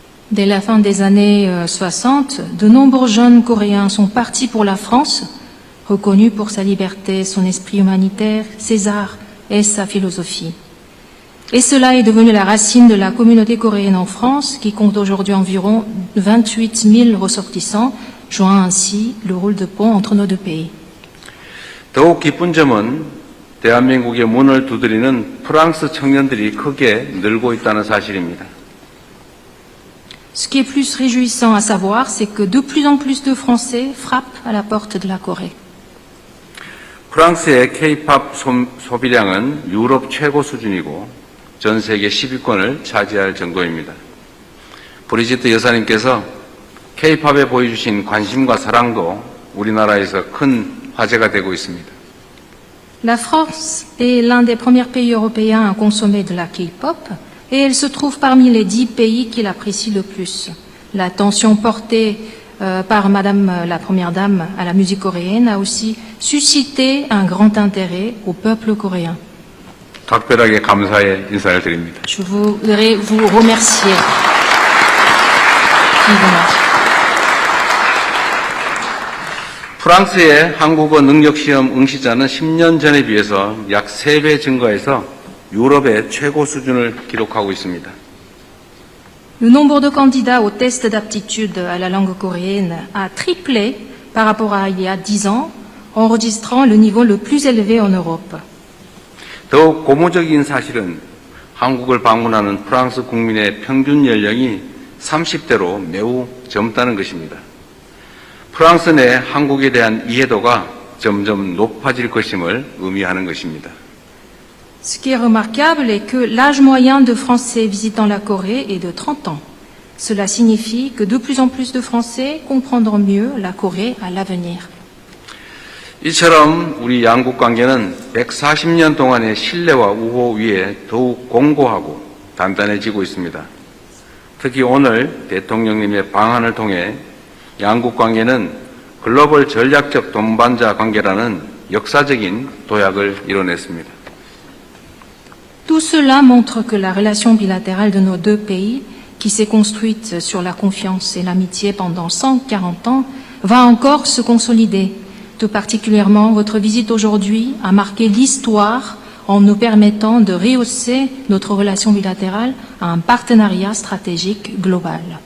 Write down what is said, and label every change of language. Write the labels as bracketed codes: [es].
[fr] Dès la fin des années 60, de nombreux jeunes Coréens sont partis pour la France, reconnus pour sa liberté, son esprit humanitaire, ses arts et sa philosophie. Et cela est devenu la racine de la communauté coréenne en France, qui compte aujourd'hui environ 28 000 ressortissants, jouant ainsi le rôle de pont entre nos deux pays. [ko] 더욱 기쁜 점은 대한민국의 문을 두드리는 프랑스 청년들이 크게 늘고 있다는 사실입니다. [fr] Ce qui est plus réjouissant à savoir, c'est que de plus en plus de Français frappent à la porte de la Corée. [ko] 프랑스의 K-팝 소비량은 유럽 최고 수준이고 전 세계 10위권을 차지할 정도입니다. 브리지트 여사님께서 K-팝에 보여주신 관심과 사랑도 우리나라에서 큰 화제가 되고 있습니다. [fr] La France est l'un des premiers pays européens à consommer de la K-pop et elle se trouve parmi les 10 pays qui l'apprécient le plus. L'attention portée par Madame la Première Dame à la musique coréenne a aussi suscité un grand intérêt au peuple coréen. [ko] 각별하게 감사의 인사를 드립니다. [fr] Je voudrais vous remercier vivement. [ko] 프랑스의 한국어 능력시험 응시자는 10년 전에 비해서 약 3배 증가해서 유럽의 최고 수준을 기록하고 있습니다. [fr] Le nombre de candidats au test d'aptitude à la langue coréenne a triplé par rapport à il y a 10 ans, enregistrant le niveau le plus élevé en Europe. [ko] 더욱 고무적인 사실은 한국을 방문하는 프랑스 국민의 평균 연령이 30대로 매우 젊다는 것입니다. 프랑스 내 한국에 대한 이해도가 점점 높아질 것임을 의미하는 것입니다. [fr] Ce qui est remarquable est que l'âge moyen de Français visitant la Corée est de 30 ans. Cela signifie que de plus en plus de Français comprendront mieux la Corée à l'avenir. [ko] 이처럼 우리 양국 관계는 140년 동안의 신뢰와 우호 위에 더욱 공고하고 단단해지고 있습니다. 특히 오늘 대통령님의 방한을 통해 양국 관계는 글로벌 전략적 동반자 관계라는 역사적인 도약을 이뤄냈습니다. [fr] Tout cela montre que la relation bilatérale de nos deux pays, qui s'est construite sur la confiance et l'amitié pendant 140 ans, va encore se consolider. Tout particulièrement, votre visite aujourd'hui a marqué l'histoire en nous permettant de rehausser notre relation bilatérale à un partenariat stratégique global.